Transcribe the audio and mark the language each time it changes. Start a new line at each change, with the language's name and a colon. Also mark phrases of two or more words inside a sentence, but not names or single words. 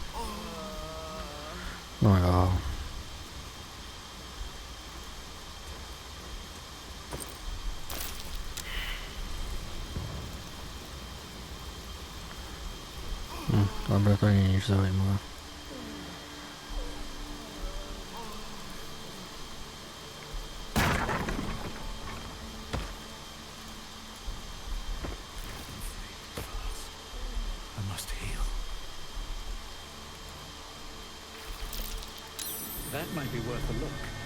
Slovak: No jo. Dobre, to nie je nič zaujímavé.
English: I must heal. That might be worth a look.